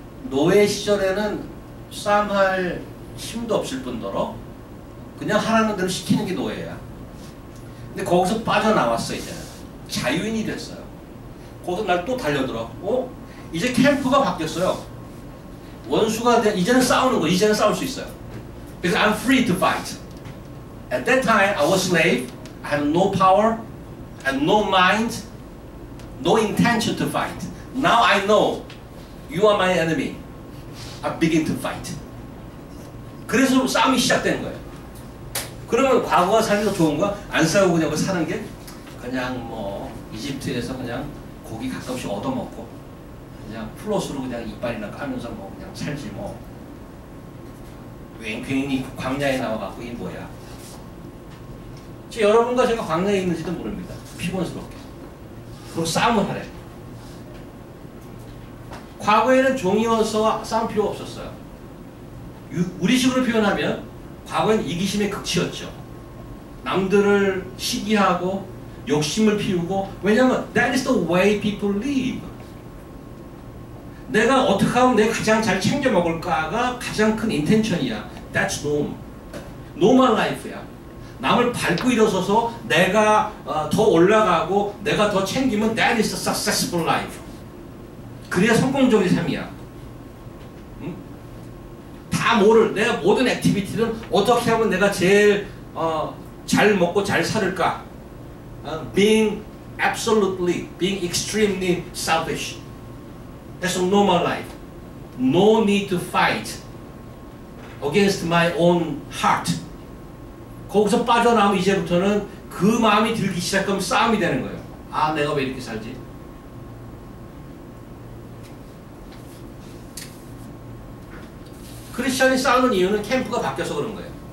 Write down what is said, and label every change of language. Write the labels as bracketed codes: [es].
[ko] 노예 시절에는 싸움할 힘도 없을 뿐더러 그냥 하라는 대로 시키는 게 노예야. 근데 거기서 빠져나왔어. 이제는 자유인이 됐어요. 거기서 날 또 달려들어. 이제 캠프가 바뀌었어요. 원수가 이제는 싸우는 거. 이제는 싸울 수 있어요. [en] Because I'm free to fight. At that time I was slave. I had no power, I had no mind, no intention to fight. Now I know you are my enemy. I begin to fight. [ko] 그래서 싸움이 시작된 거예요. 그러면 과거가 살기 더 좋은가? 안 싸우고 그냥 사는 게 그냥 뭐 이집트에서 그냥 고기 가끔씩 얻어먹고 그냥 플러스로 그냥 이빨이나 까면서 뭐 그냥 살지 뭐. 괜히 광야에 나와갖고 이게 뭐야? 여러분과 제가 광야에 있는지도 모릅니다. 피곤스럽게. 그리고 싸움을 하래. 과거에는 종이어서 싸움 필요가 없었어요. 우리식으로 표현하면 과거에는 이기심의 극치였죠. 남들을 시기하고 욕심을 피우고. 왜냐하면 [en] that is the way people live. [ko] 내가 어떻게 하면 내가 가장 잘 챙겨 먹을까가 가장 큰 인텐션이야. [en] That's norm. normal life [ko] 야. 남을 밟고 일어서서 내가 더 올라가고 내가 더 챙기면 [en] that is a successful life. [ko] 그래야 성공적인 삶이야. 응? 다 내가 모든 액티비티는 어떻게 하면 내가 제일 잘 먹고 잘 살을까? [en] Being absolutely, being extremely selfish. That's a normal life. No need to fight against my own heart. [ko] 거기서 빠져나오면 이제부터는 그 마음이 들기 시작하면 싸움이 되는 거예요. 아, 내가 왜 이렇게 살지? 크리스천이 싸우는 이유는 캠프가 바뀌어서 그런 거예요.